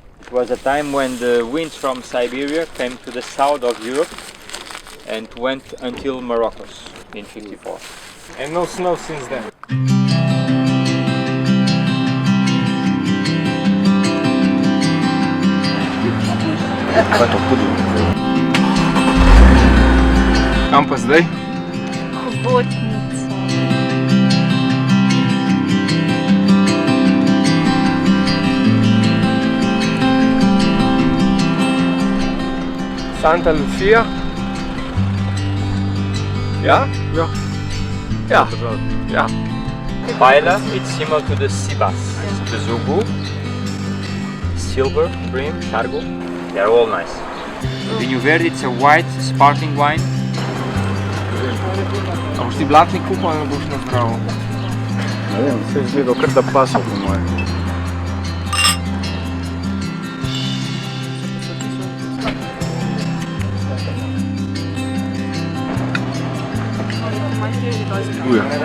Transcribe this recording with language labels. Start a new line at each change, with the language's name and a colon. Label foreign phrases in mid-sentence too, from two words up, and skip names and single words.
English: It was a time when the winds from Siberia came to the south of Europe and went until Morocco in 54. And no snow since then.
Slovenian: Kaj je to hudo? Kam pa zdaj? Hobotnica. Santa Lucia? Ja? Ja. Ja. Ja.
English: Paella, it's similar to the Sibas, the Zubu, Silver, Brim, Chargo. They're all nice. Vinho Verde, it's a white sparkling wine.
Slovenian: A boš ti blatnik kupil ali boš na zdravo? Ne vem, se je izgledal kar da pasa po moje. Uja.